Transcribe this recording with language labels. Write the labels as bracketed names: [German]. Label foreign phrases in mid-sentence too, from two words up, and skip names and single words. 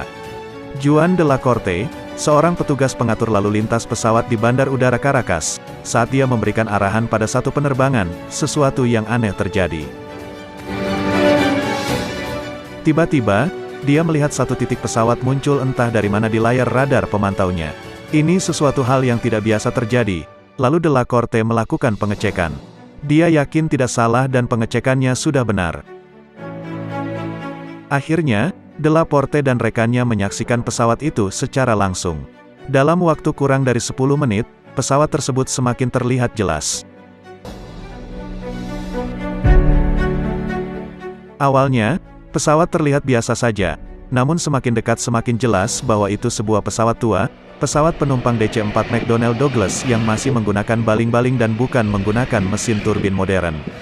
[Indonesian] Juan de la Corte, seorang petugas pengatur lalu lintas pesawat di Bandar Udara Caracas, saat dia memberikan arahan pada satu penerbangan, sesuatu yang aneh terjadi. Tiba-tiba, dia melihat satu titik pesawat muncul entah dari mana di layar radar pemantaunya. Ini sesuatu hal yang tidak biasa terjadi, lalu de la Corte melakukan pengecekan. Dia yakin tidak salah dan pengecekannya sudah benar. Akhirnya, de la Corte dan rekannya menyaksikan pesawat itu secara langsung. Dalam waktu kurang dari 10 menit, pesawat tersebut semakin terlihat jelas. Awalnya, pesawat terlihat biasa saja, namun semakin dekat semakin jelas bahwa itu sebuah pesawat tua, pesawat penumpang DC-4 McDonnell Douglas yang masih menggunakan baling-baling dan bukan menggunakan mesin turbin modern.